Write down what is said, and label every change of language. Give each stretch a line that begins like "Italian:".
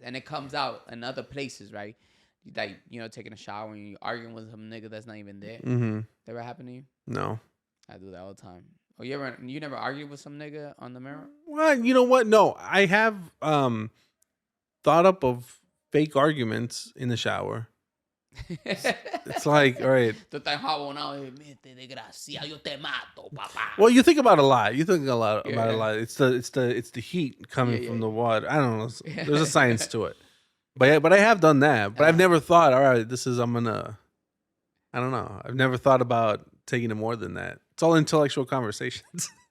English: And it comes out in other places, right? Like, you know, taking a shower and you're arguing with some nigga that's not even there. Mm-hmm. That ever happen to you? No. I do that all the time. Oh, you never argued with some nigga on the mirror? Well, you know what? No, I have thought up of fake arguments in the shower. It's like, all right.
Spanish: Tú estás jabonado y mete desgracia, yo te mato, papá.
English: Well, you think about a lot. You think a lot about a Yeah. lot. It's the heat coming Yeah, from yeah, the yeah. water. I don't know. There's a science to it. But I have done that. But I've never thought, all right, I don't know. I've never thought about taking it more than that. It's all intellectual conversations.